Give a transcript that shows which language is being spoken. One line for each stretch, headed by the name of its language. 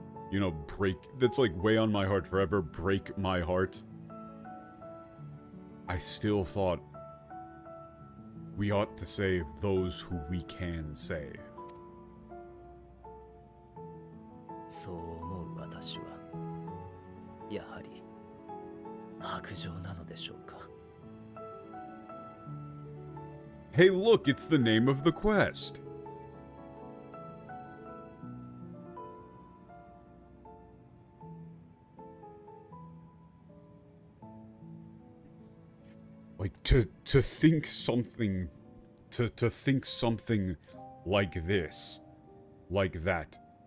English: You know, that's like weigh on my heart forever, break my heart. I still thought we ought to save those who we can save.
Japanese: そう思う私は、やはり白状なのでしょうか。
English: Hey, look, it's the name of the quest. Like, to think something, to think something like this, like that.